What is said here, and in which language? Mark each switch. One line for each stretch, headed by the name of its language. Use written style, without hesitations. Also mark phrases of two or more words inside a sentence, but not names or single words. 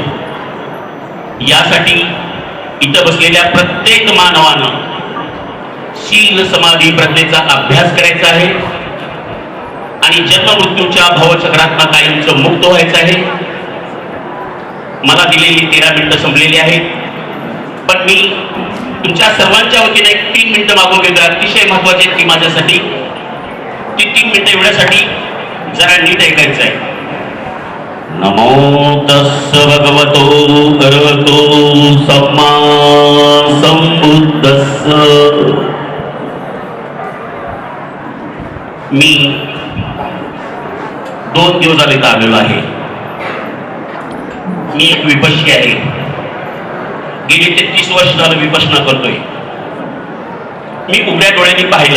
Marathi: यासाठी इथं बसलेल्या प्रत्येक मानवानं शील समाधी प्रज्ञेचा अभ्यास करायचा आहे आणि जन्म मृत्यूच्या भवचक्रातनं कायमचं मुक्त व्हायचं आहे. मला दिलेली 13 मिनिटं संपलेली आहेत, पण मी तुमच्या सर्वांच्या वतीने एक 3 मिनिटं मागून घेतो. अतिशय महत्वाची ती माझ्यासाठी. ती 3 मिनिटं एवढ्यासाठी जरा नीट ऐकायचं आहे.
Pali: नमो तस्स भगवतो अरहतो सम्मा संबुद्धस्स.
Marathi: मी 2 दिवस झाले आलेलो आहे. मी एक विपश्य आहे. गेली 33 वर्ष झालं विपश्यना करतोय. मी उघड्या डोळ्यांनी पाहिलं.